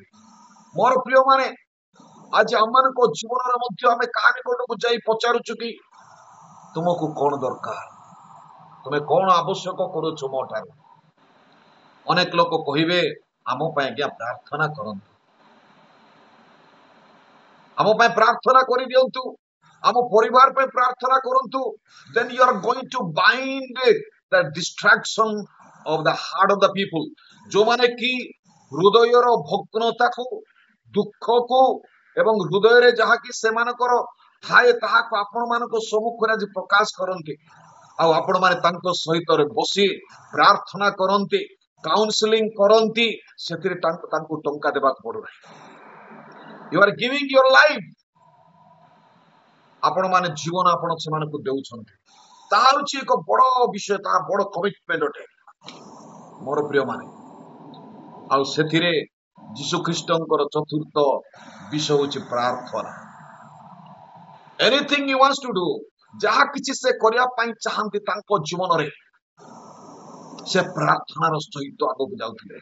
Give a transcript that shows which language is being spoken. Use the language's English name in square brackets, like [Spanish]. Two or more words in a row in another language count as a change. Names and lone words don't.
[Odia] ମୋର ପ୍ରିୟ ମାନେ, ଆଜି ଆମମାନଙ୍କ ଜୀବନରେ ମଧ୍ୟ ଆମେ କାହା ନିକଟକୁ ଯାଇ ପଚାରୁଛୁ କି ତୁମକୁ କଣ ଦରକାର? ତୁମେ କଣ ଆବଶ୍ୟକ କରୁଛ ମୋ ଠାରୁ? ଅନେକ ଲୋକ କହିବେ ଆମ ପାଇଁ ଆଜ୍ଞା ପ୍ରାର୍ଥନା କରନ୍ତୁ, ଆମ ପାଇଁ ପ୍ରାର୍ଥନା କରିଦିଅନ୍ତୁ, ଆମ ପରିବାର ପାଇଁ ପ୍ରାର୍ଥନା କରନ୍ତୁ। [English] Then you are going to bind the distraction of the heart of the people. [Odia] ଯୋଉମାନେ କି ହୃଦୟର ଭଗ୍ନତାକୁ, ଦୁଃଖକୁ ଏବଂ ହୃଦୟରେ ଯାହାକି ସେମାନଙ୍କର ଥାଏ ତାହାକୁ ଆପଣମାନଙ୍କ ସମ୍ମୁଖରେ ଆଜି ପ୍ରକାଶ କରନ୍ତି, ଆଉ ଆପଣମାନେ ତାଙ୍କ ସହିତ ବସି ପ୍ରାର୍ଥନା କରନ୍ତି, କାଉନସିଲିଂ କରନ୍ତି, ସେଥିରେ ତାଙ୍କୁ ଟଙ୍କା ଦେବାକୁ ପଡୁନାହିଁ। [English] You are giving your life. [Odia] ଆପଣମାନେ ଜୀବନ ଆପଣ ସେମାନଙ୍କୁ ଦେଉଛନ୍ତି, ତାହା ହେଉଛି ଏକ ବଡ ବିଷୟ, ତାହା ବଡ କମିଟମେଣ୍ଟ ଅଟେ ମୋର ପ୍ରିୟମାନେ। ଆଉ ସେଥିରେ ଯୀଶୁ ଖ୍ରୀଷ୍ଟଙ୍କର ଚତୁର୍ଥ ବିଷୟ ହେଉଛି ପ୍ରାର୍ଥନା। [English] anything you wants to do, [Odia] ଯାହା କିଛି ସେ କରିବା ପାଇଁ ଚାହାନ୍ତି ତାଙ୍କ ଜୀବନରେ, ସେ ପ୍ରାର୍ଥନାର ସହିତ ଆଗକୁ ଯାଉଥିଲେ।